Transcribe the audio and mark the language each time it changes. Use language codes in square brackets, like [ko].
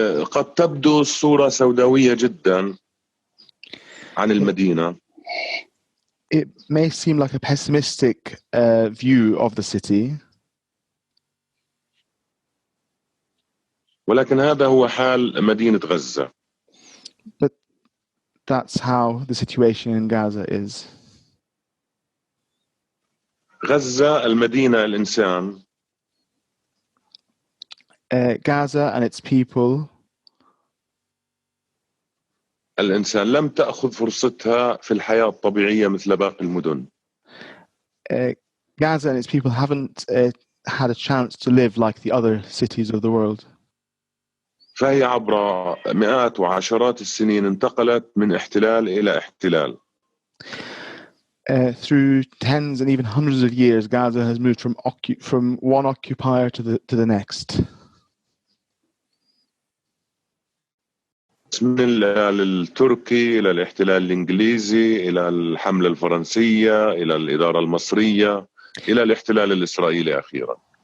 [ar] قد تبدو الصورة سوداوية جدا عن المدينة. [en] it may seem like a pessimistic view of the city, [ar] ولكن هذا هو حال مدينة غزة. [en] but that's how the situation in Gaza is. [ar] غزة المدينة الإنسان [en] Gaza and its people, [ar] الإنسان لم تأخذ فرصتها في الحياة الطبيعية مثل باقي المدن. [en] Gaza and its people haven't had a chance to live like the other cities of the world. [ar] فهي عبر مئات وعشرات السنين انتقلت من احتلال إلى احتلال. [en] Through tens and even hundreds of years, Gaza has moved from one occupier to the next. [ar] من الاحتلال التركي إلى الاحتلال الإنجليزي إلى الحملة الفرنسية إلى الإدارة المصرية إلى الاحتلال الإسرائيلي أخيرا.